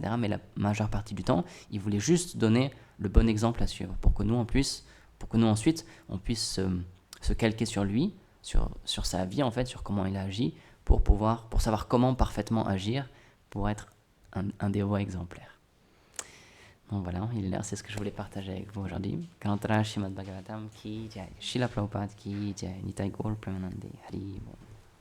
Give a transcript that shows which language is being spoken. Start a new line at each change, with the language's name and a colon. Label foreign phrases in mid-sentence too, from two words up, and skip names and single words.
French: Mais la majeure partie du temps, il voulait juste donner le bon exemple à suivre pour que nous ensuite, on puisse se calquer sur lui, sur sa vie en fait, sur comment il a agi, pour savoir comment parfaitement agir pour être un dévot exemplaire. Donc voilà, c'est ce que je voulais partager avec vous aujourd'hui.
Hindi: कनन्तर श्रीमद् भागवतम् की जय, श्रील प्रभुपाद की जय,
Bangla: নিতাই গৌর প্রেমানন্দে হরি বোল.